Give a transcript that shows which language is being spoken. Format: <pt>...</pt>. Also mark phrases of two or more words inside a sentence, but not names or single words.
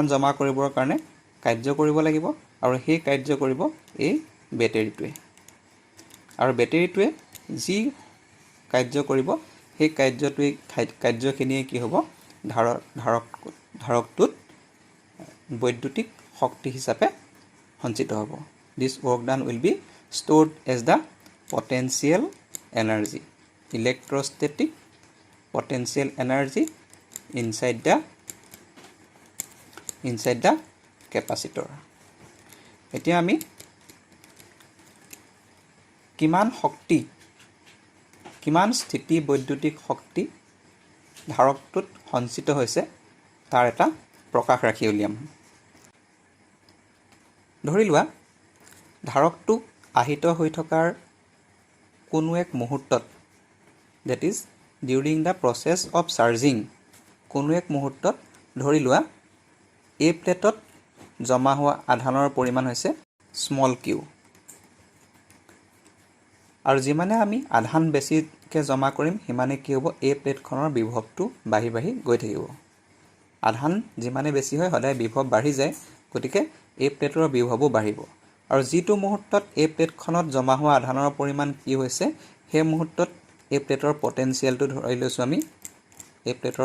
<as>জমা কৰিবৰ কাৰণে কাৰ্য কৰিব লাগিব আৰু সেই কাৰ্য কৰিব এই বেটেৰীটোৱে আৰু বেটেৰীটোৱে যি কাৰ্য কৰিব সেই কাৰ্যখিনিয়ে কি হ'ব ধাৰকটোত বৈদ্যুতিক শক্তি হিচাপে সঞ্চিত হ'ব</as> <en>this work done will be stored as the potential energy electrostatic potential energy inside the capacitor</en> <as>এতিয়া আমি কিমান স্থিতি বৈদ্যুতিক শক্তি ধাৰকটোত সঞ্চিত হৈছে তাৰ এটা প্ৰকাশ ৰাখি উলিয়াম ধৰি লোৱা ধাৰকটো আহিত হৈ থকাৰ কোনো এক মুহূৰ্তত</as> <en>that is during the process of charging</en> <as>কোনো এক মুহূৰ্তত ধৰি লোৱা এই প্লেটত জমা হোৱা আধানৰ পৰিমাণ হৈছে</as> <en>small q</en> <as>আৰু যিমানে আমি আধান বেছিকৈ জমা কৰিম সিমানে কি হ'ব এই প্লেটখনৰ বিভৱটো বাঢ়ি বাঢ়ি গৈ থাকিব আধান যিমানে বেছি হয় সদায় বিভৱ বাঢ়ি যায় গতিকে এই প্লেটৰ বিভৱো বাঢ়িব আৰু যিটো মুহূৰ্তত এই প্লেটখনত জমা হোৱা আধানৰ পৰিমাণ কি হৈছে সেই মুহূৰ্তত এই প্লেটৰ পটেনচিয়েলটো ধৰি লৈছোঁ আমি এই প্লেটৰ</as>